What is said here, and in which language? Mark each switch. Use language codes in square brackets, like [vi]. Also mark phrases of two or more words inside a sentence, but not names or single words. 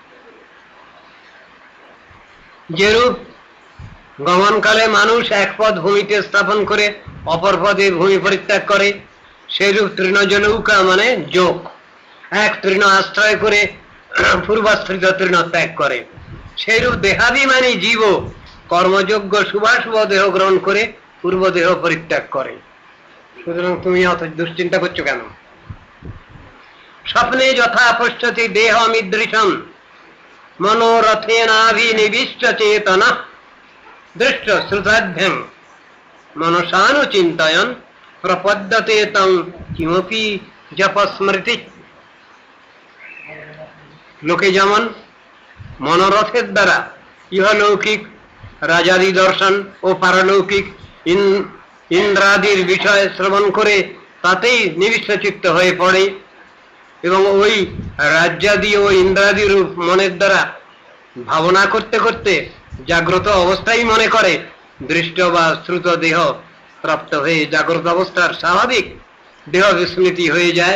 [bn] যেরূপ গমনকালে মানুষ এক পদ ভূমিতে স্থাপন করে অপর পদে ভূমি পরিত্যাগ করে, সেরূপ তৃণজলৌকা মানে যোগ, এক তৃণ আশ্রয় করে পূর্বাশ্রিত তৃণ ত্যাগ করে। সেইরূপ দেহাভিমানী জীব কর্মযোগ্য শুভাশুভ দেহ গ্রহণ করে পূর্ব দেহ পরিত্যাগ করে। সুতরাং তুমি অত দুশ্চিন্তা করছো কেন? [sa] स्वप्ने यथा पश्यति देहमिदृशम मनोरथेनाभिनिविष्ट चेतना दृष्ट श्रुताभ्यं मनसानुचिन्तयन् प्रपद्यते तं किमपि जपस्मृति। [bn] लोके যেমন মনোরথের দ্বারা ইহলৌকিক রাজাদি দর্শন ও পারলৌকিক ইন্দ্রাদির বিষয় শ্রবণ করে তাতেই নিবিষ্ট চিত্ত হয়ে পড়ে এবং ওই রাজ্যাদি ও ইন্দ্রাদি রূপ মনের দ্বারা ভাবনা করতে করতে জাগ্রত অবস্থায় মনে করে দৃষ্ট বা শ্রুত দেহ প্রাপ্ত হয়ে জাগ্রত অবস্থার স্বাভাবিক দেহ বিস্মৃতি হয়ে যায়।